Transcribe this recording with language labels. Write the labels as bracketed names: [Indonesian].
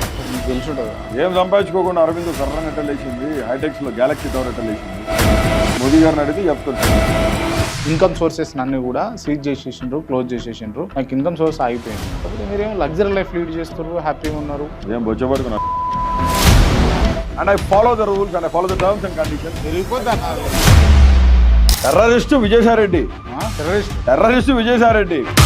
[Telugu] మీకు తెలుసుంటుంది. ఏం సంపాదించుకోకుండా అరవింద్ కర్రన్ ఎట్ట లేచింది, హైటెక్స్ లో గ్యాలక్సీ టవర్ ఎట్ట లేచింది, మోదీ గారిని అడిగితే చెప్తాను. ఇన్కమ్ సోర్సెస్ అన్ని కూడా సీజ్ చేసేసిండ్రు, క్లోజ్ చేసేసిండ్రు. నాకు ఇన్కమ్ సోర్స్ ఆగిపోయింది. కాబట్టి మీరేమో లగ్జరీ లైఫ్ లీడ్ చేస్తున్నారు, హ్యాపీగా ఉన్నారు. ఏం బొచ్చబడుతున్నారు. [English] And I follow the rules and I follow the terms and conditions. [Telugu] Terrorist Vijayasai Reddy, terrorist Vijayasai Reddy.